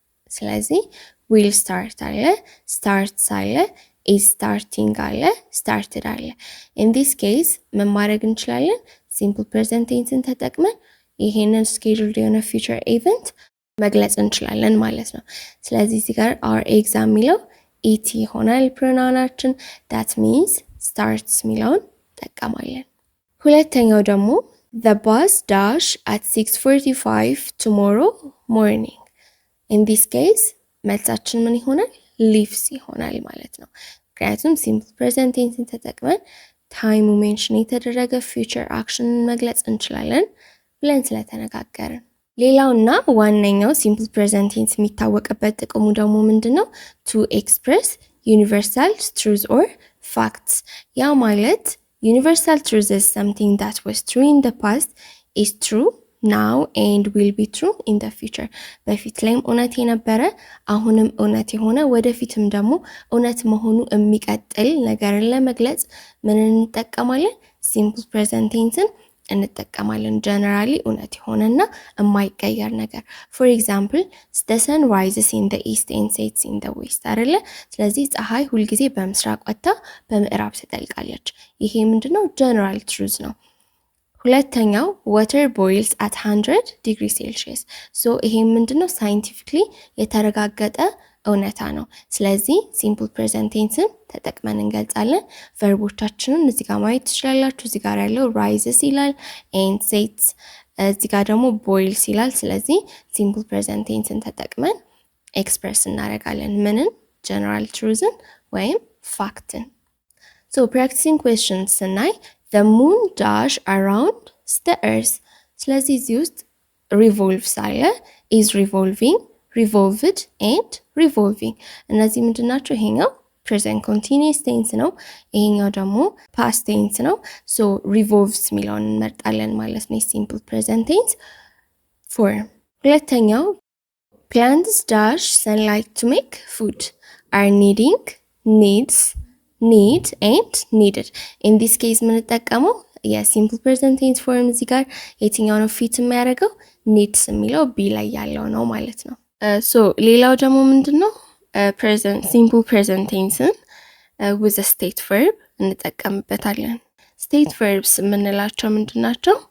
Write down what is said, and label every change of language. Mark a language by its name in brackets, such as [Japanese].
[Amharic] ስለዚህ will start አለ፣ starts አለ፣ is starting አለ፣ started አለ። in this case ምን ማድረግ እንችላለን? simple present tenseን ተጠቅመን ይሄንን scheduled የሆነ future event መግለጽ እንችላለን ማለት ነው። ስለዚህ እዚህ ጋር [English] our exam [Amharic] የሚለው ኢቲ ይሆናል ፕሮናውናችን። that means starts የሚለውን ጠቀማለን። ሁለተኛው ደግሞ [English] the bus dash at 6:45 tomorrow morning. in this case [Amharic] መልሳችን ምን ይሆናል? leaves ይሆናል ማለት ነው። ምክንያቱም simple present tenseን ተጠቅመን ታይሙ ሜንሽን የተደረገ future actionን መግለጽ እንችላለን ብለን ስለተነጋገርን። ሌላውና ዋነኛው simple present tense የሚታወቅበት ጥቅሙ ደግሞ ምንድነው? [English] to express universal truths or facts። [Amharic] ያ ማለት [English] universal truth is something that was true in the past, is true now and will be true in the future. [Amharic] በፊት ላይም እውነት የነበረ አሁንም እውነት የሆነ ወደፊትም ደግሞ እውነት መሆኑ የሚቀጥል ነገርን ለመግለጽ ምን እንጠቀማለን? simple present tenseን እንጠቀማለን። ጀነራሊ እውነት የሆነና የማይቀየር ነገር። [English] for example the sun rises in the east and sets in the west [Amharic] አይደለ? ስለዚህ ፀሐይ ሁልጊዜ በምስራቅ ወጥታ በምዕራብ ትጠልቃለች። ይሄ ምንድነው? ጀነራል ትሩዝ ነው። ሁለተኛው [English] water boils at 100 degrees Celsius. [Amharic] ሶ ይሄ ምንድነው? ሳይንቲፊክሊ የተረጋገጠ እውነታ ነው። ስለዚህ ሲምፕል ፕሬዘንት ቴንስን ተጠቅመን እንገልጻለን። ቨርቦቻችንን እዚህ ጋር ማየት ትችላላችሁ። እዚህ ጋር ያለው rises ይላል and sets፣ እዚህ ጋር ደግሞ boils ይላል። ስለዚህ ሲምፕል ፕሬዘንት ቴንስን ተጠቅመን ኤክስፕረስ እናደርጋለን። ምንን? ጀነራል ትሩዝን ወይም ፋክትን። ሶ ፕራክቲሲንግ ኩዌስችንስ ስናይ [English] the moon dash around the earth። [Amharic] ስለዚህ እዚህ ውስጥ revolves አለ፣ is revolving፣ revolved and revolving። እነዚህ ምንድን ናቸው? ይሄኛው present continuous tense ነው፣ ይሄኛው ደግሞ past tense ነው። ሶ revolves የሚለውን እንመርጣለን ማለት ነው simple present tense form። ሁለተኛው [English] plants dash sunlight to make food [Amharic] are needing፣ needs፣ need and needed። in this case የምንጠቀመው የሲምፕል present tense form እዚህ ጋር የትኛው ነው ፊት የሚያደርገው? needs የሚለው ቢ ላይ ያለው ነው ማለት ነው። ሶ ሌላው ደግሞ ምንድነው? simple present tenseን [English] with a state verb [Amharic] እንጠቀምበታለን። state verbs የምንላቸው ምንድናቸው?